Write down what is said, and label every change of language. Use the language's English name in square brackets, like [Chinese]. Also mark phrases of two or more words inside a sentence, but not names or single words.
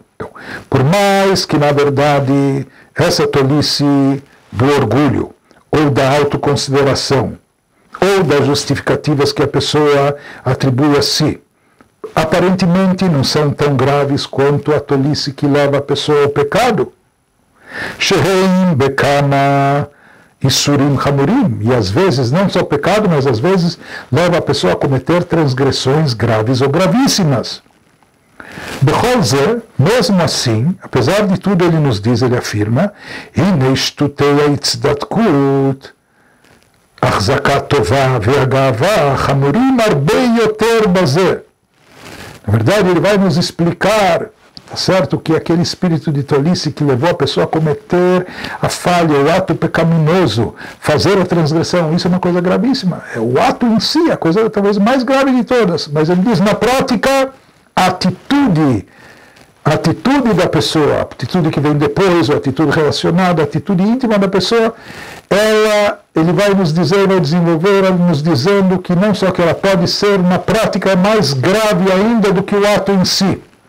[Portuguese] Então, por mais que, na verdade, essa tolice do orgulho, ou da autoconsideração, ou das justificativas que a pessoa atribui a si, aparentemente não são tão graves quanto a tolice que leva a pessoa ao pecado. [Hebrew] שהם בכמה איסורים חמורים, [Portuguese] e às vezes não só pecado, mas às vezes leva a pessoa a cometer transgressões graves ou gravíssimas. [Hebrew] בכל זה, [Portuguese] mesmo assim, apesar de tudo ele nos diz, ele afirma, [Hebrew] הנה שטותי ההצטדקות החזקת טובה והגאוה חמורים הרבה יותר בזה. [Portuguese] Na verdade, ele vai nos explicar, tá certo, que aquele espírito de tolice que levou a pessoa a cometer a falha, o ato pecaminoso, fazer a transgressão, isso é uma coisa gravíssima. É o ato em si, a coisa talvez mais grave de todas. Mas ele diz, na prática, a atitude da pessoa, a atitude que vem depois, ou a atitude relacionada, a atitude íntima da pessoa, ele vai nos dizer, vai desenvolver, nos dizendo que não só que ela pode ser, na prática, mais grave ainda do que o ato em si.